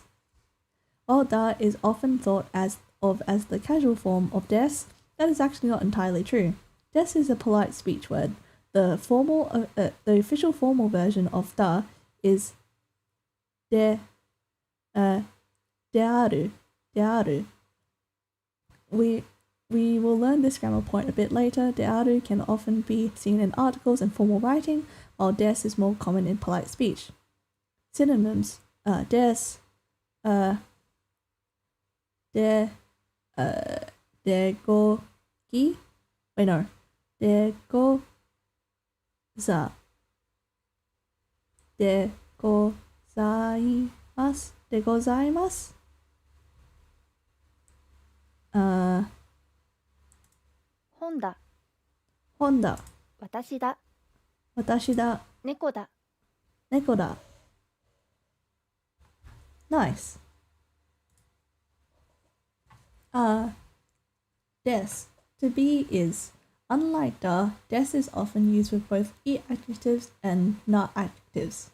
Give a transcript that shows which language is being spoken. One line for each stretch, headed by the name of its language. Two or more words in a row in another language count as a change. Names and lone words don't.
English: While da is often thought of as the casual form of des, that is actually not entirely true. Des is a polite speech word. The official formal version of da is
Japanese: である.
English: We will learn this grammar point a bit later.
Japanese: である
English: can often be seen in articles and formal writing, while des is more common in polite speech. Synonyms: des, degoki. Wait, no.
Japanese: Degozaimasu.
English: Honda.
Japanese: 私だ猫だ。
English: Nice. Des. To be is. Unlike da, des is often used with both e adjectives and na adjectives.